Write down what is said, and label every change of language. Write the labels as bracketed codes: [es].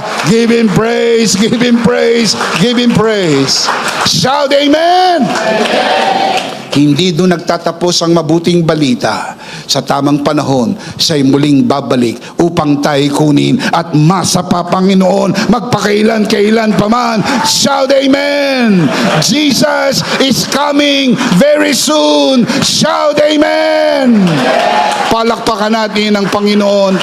[en] Give Him praise, give Him praise, give Him praise. Shout amen! [tl] Hindi doon nagtatapos ang mabuting balita. Sa tamang panahon, siya'y muling babalik upang tayo kunin at masapa Panginoon magpakailan-kailan pa man. [en] Shout amen! Jesus is coming very soon. Shout amen! [tl] Palakpakan natin ang Panginoon.